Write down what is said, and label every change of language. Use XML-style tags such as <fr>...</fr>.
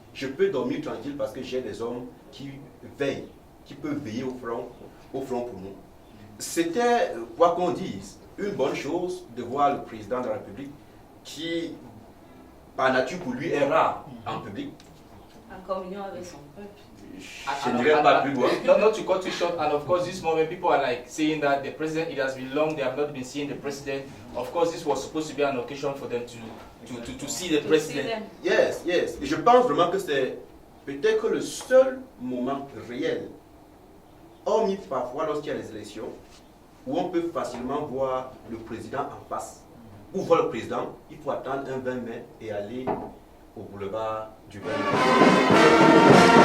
<fr>Je peux dormir tranquille parce que j'ai des hommes qui veillent, qui peuvent veiller au front pour nous. C'était, quoi qu'on dise, une bonne chose de voir le président de la République qui, par nature pour lui, est rare en public. En communion avec son peuple. Je n'irai pas plus loin.</fr> <en>Not to cut you short, and of course, this moment people are like saying that the president, it has been long, they have not been seeing the president. Of course, this was supposed to be an occasion for them to see the president. Yes.</en> <fr>Et je pense vraiment que c'est peut-être que le seul moment réel, hormis parfois lorsqu'il y a les élections, où on peut facilement voir le président en face. Pour voir le président, il faut attendre un 20 mètres et aller au boulevard du 20 mètres.</fr>